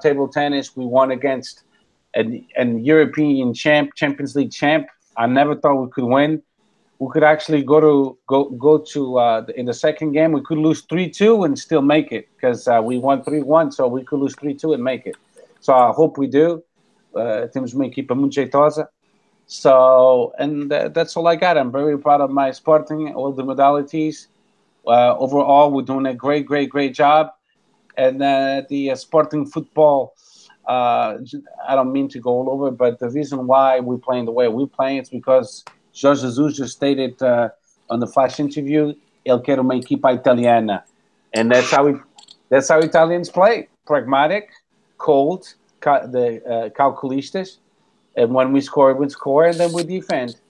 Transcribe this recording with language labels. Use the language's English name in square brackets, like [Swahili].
[English] Table tennis, we won against an European Champions League champ. I never thought we could win. We could actually go to in the second game. We could lose 3-2 and still make it because we won 3-1, so we could lose 3-2 and make it. So I hope we do. [Portuguese] Temos uma equipa muito jeitosa. [English] So, and that's all I got. I'm very proud of my Sporting, all the modalities. Overall, we're doing a great job. And the Sporting football, I don't mean to go all over, but the reason why we're playing the way we're playing is because Jorge Jesus just stated on the flash interview, [Portuguese] "Ele quer uma equipa italiana," [English] and that's how Italians play: pragmatic, cold, calculistas, and when we score, and then we defend.